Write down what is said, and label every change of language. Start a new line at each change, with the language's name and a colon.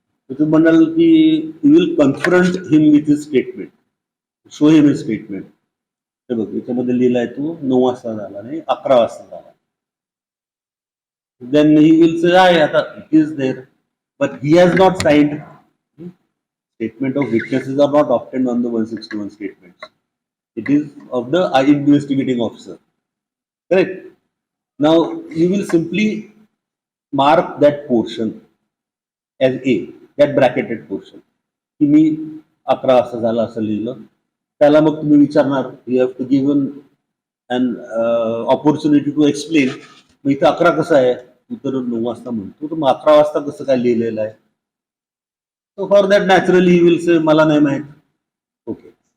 Marathi: तर तू म्हणाल की
English: You will confront him with his statement, show him his statement.
Marathi: हे बघ याच्यामध्ये लिहिलाय तू 9 वाजता झाला नाही 11 वाजता झाला.
English: then he will say
Marathi: आहे आता
English: It is there but he has not signed. Statement of witnesses are not obtained on the 161 statements. It is of the investigating officer. Correct? Now you will simply mark that portion as A, that bracketed portion.
Marathi: की मी 11 वाजता झाला असं लिहिलं. त्याला मग तुम्ही विचारणार,
English: You have to given an opportunity to explain.
Marathi: मग इथं 11 कसं आहे, तू तर 9 वाजता म्हणतो तर मग 11 वाजता कसं काय लिहिलेलं आहे?
English: So for that naturally you will say
Marathi: मला नाही माहित.
English: Okay.